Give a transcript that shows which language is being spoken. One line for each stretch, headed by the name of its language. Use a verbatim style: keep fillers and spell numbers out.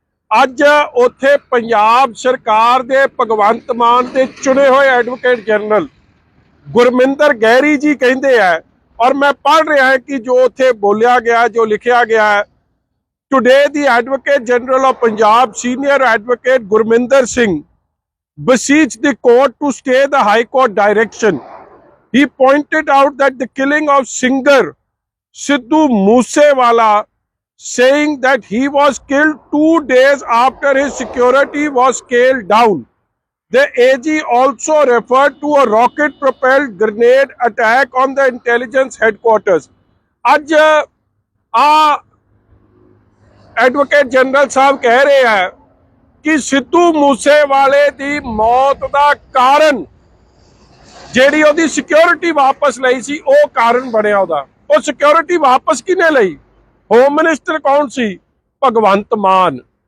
Punjabi: ਅੱਜ ਉੱਥੇ ਪੰਜਾਬ ਸਰਕਾਰ ਦੇ ਭਗਵੰਤ ਮਾਨ ਦੇ ਚੁਣੇ ਹੋਏ ਐਡਵੋਕੇਟ ਜਨਰਲ ਗੁਰਮਿੰਦਰ ਗਹਿਰੀ ਜੀ ਕਹਿੰਦੇ ਆ, ਔਰ ਮੈਂ ਪੜ੍ਹ ਰਿਹਾ ਕਿ ਜੋ ਉੱਥੇ ਬੋਲਿਆ ਗਿਆ, ਜੋ ਲਿਖਿਆ ਗਿਆ,
English: Today the advocate general of Punjab senior advocate Gurminder Singh beseech the court to stay the high court direction. He pointed out that the killing of singer Sidhu Moosewala, saying that he was killed two days after his security was scaled down. The A G also referred to a rocket-propelled grenade attack on the intelligence headquarters.
Punjabi: ਅੱਜ ਆ advocate general ਸਾਹਿਬ ਕਹਿ ਰਹੇ ਆ ਕਿ ਸਿੱਧੂ ਮੂਸੇਵਾਲੇ ਦੀ ਮੌਤ ਦਾ ਕਾਰਨ ਜਿਹੜੀ ਉਹਦੀ ਸਿਕਿਉਰਿਟੀ ਵਾਪਸ ਲਈ ਸੀ ਉਹ ਕਾਰਨ ਬਣਿਆ ਉਹਦਾ। ਉਹ ਸਿਕਿਉਰਿਟੀ ਵਾਪਸ ਕਿਹਨੇ ਲਈ? ਹੋਮ ਮਿਨਿਸਟਰ ਕੌਣ ਸੀ? ਭਗਵੰਤ ਮਾਨ।